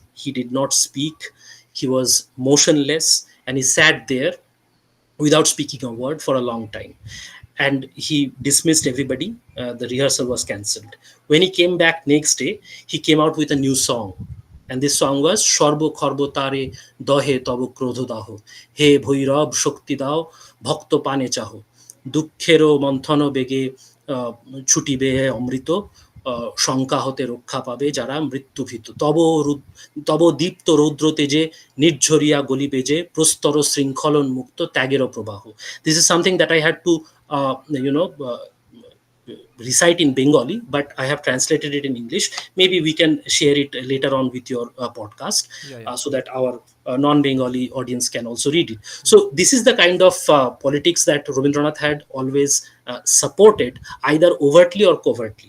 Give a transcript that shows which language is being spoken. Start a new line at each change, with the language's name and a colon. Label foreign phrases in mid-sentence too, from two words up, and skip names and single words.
English: He did not speak. He was motionless, and he sat there without speaking a word for a long time. And he dismissed everybody. The rehearsal was cancelled. When he came back next day, he came out with a new song. And this song was
Bangla: সর্ব খর্ব তারে দহে তব ক্রোধ দাহ হে ভৈরব শক্তি দাও ভক্ত পানে চাহো দুঃখেরও মন্থন বেগে ছুটিবে অমৃত শঙ্কা হতে রক্ষা পাবে যারা মৃত্যুভীত তব দীপ্ত রৌদ্র তেজে নির্ঝরিয়া গলিবে যে প্রস্তর শৃঙ্খলন মুক্ত ত্যাগেরও প্রবাহ.
English: This is something that I had to recite in Bengali, but I have translated it in English. Maybe we can share it later on with your podcast, so that our non-Bengali audience can also read it. So this is the kind of politics that Rabindranath had always supported, either overtly or covertly.